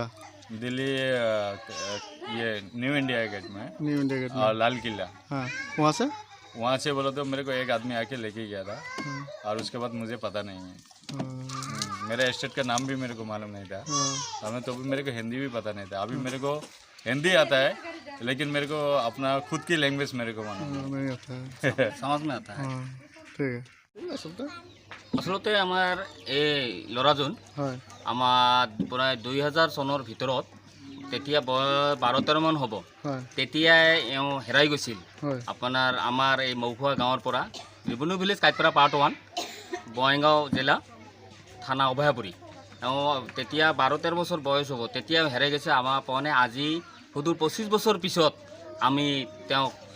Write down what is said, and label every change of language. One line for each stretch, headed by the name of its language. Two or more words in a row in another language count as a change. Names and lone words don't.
Hindi: दिल्ली ये न्यू इंडिया गेट में और लाल किला वहाँ से बोला तो मेरे को एक आदमी आके लेके गया था और उसके बाद मुझे पता नहीं है मेरा स्टेट का नाम भी मेरे को मालूम नहीं था हमें तो भी मेरे को हिंदी भी पता नहीं था अभी मेरे को हिंदी आता है लेकिन मेरे को अपना खुद की लैंग्वेज मेरे को मालूम नहीं आता है समझ में आता है ठीक है
Assamese: আচলতে আমাৰ এই ল'ৰাজন আমাৰ প্ৰায় 2000 চনৰ ভিতৰত তেতিয়া 12-13 মান হ'ব তেতিয়াই এওঁ হেৰাই গৈছিল আপোনাৰ আমাৰ এই মৌখোৱা গাঁৱৰ পৰা ৰিবনু ভিলেজ কাইতপাৰা পাৰ্ট 1 বঙাইগাঁও জিলা থানা অভয়াপুৰী এওঁ তেতিয়া 12-13 বছৰ বয়স হ'ব তেতিয়া হেৰাই গৈছে আমাৰ পনে আজি সুদূৰ 25 বছৰ পিছত আমি তেওঁক